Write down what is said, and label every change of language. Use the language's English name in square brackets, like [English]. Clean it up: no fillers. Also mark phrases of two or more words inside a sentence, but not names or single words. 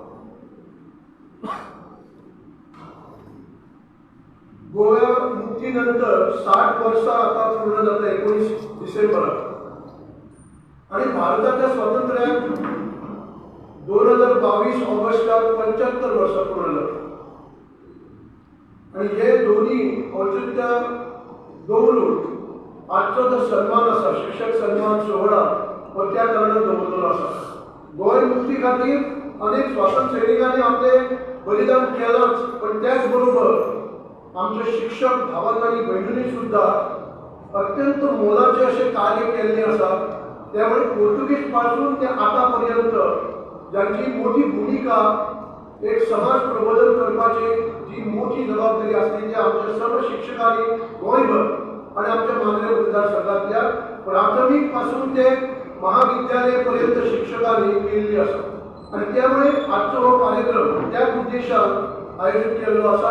[Marathi] गोवा मुक्तीनंतर 60 वर्ष आता पूर्ण जात 19 डिसेंबर आणि भारताच्या स्वातंत्र्यात 2022 ऑगस्टात 75 वर्ष पूर्ण जातात आणि हे दोन्ही औचित्य दवरून आजचो जो सन्मान असा शिक्षक सन्मान सोहळा व त्या कारणान दवरलेलो असा। गोंय मुक्ती खातीर अनेक स्वातंत्र्य सैनिकांनी आपले बलिदान केलंच, पण त्याचबरोबर आमचे शिक्षक भावांनी आणि बहिणींनी सुद्धा अत्यंत मोलाचे असे कार्य केले असा। त्यामुळे पोर्तुगीज पासून ते आतापर्यंत ज्यांची मोठी भूमिका एक समाज प्रबोधन करपाची जी मोठी जबाबदारी असते ती आमच्या सर्व शिक्षकांनी गोंयभर आणि आमच्या मांद्रे मतदारसंघातल्या प्राथमिक पासून ते महाविद्यालय पर्यंत शिक्षकांनी केलेली असा आणि त्यामुळे आजचा हो कार्यक्रम त्या उद्देशान आयोजित केलेलो असा।